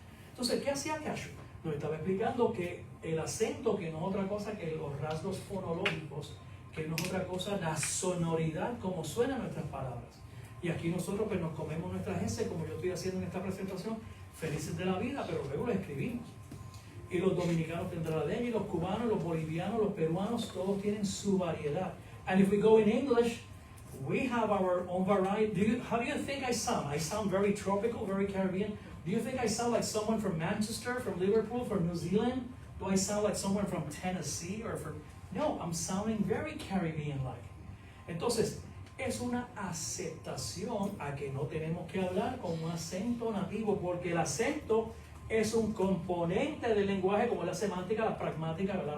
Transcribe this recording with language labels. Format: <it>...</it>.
<es>Entonces, ¿qué hacía Cashew? Nos estaba explicando que el acento, que no es otra cosa que los rasgos fonológicos, que no es otra cosa la sonoridad, como suenan nuestras palabras. Y aquí nosotros pues nos comemos nuestras S, como yo estoy haciendo en esta presentación, felices de la vida, pero luego lo escribimos. Y los dominicanos tendrán la de ellos, y los cubanos, los bolivianos, los peruanos, todos tienen su variedad.</es> <en>And if we go in English, we have our own variety. How do you think I sound? I sound very tropical, very Caribbean. Do you think I sound like someone from Manchester, from Liverpool, from New Zealand? Do I sound like someone from Tennessee or from... No, I'm sounding very Caribbean-like.</en> <es>Entonces, es una aceptación a que no tenemos que hablar con un acento nativo, porque el acento es un componente del lenguaje, como la semántica, la pragmática, ¿verdad?</es>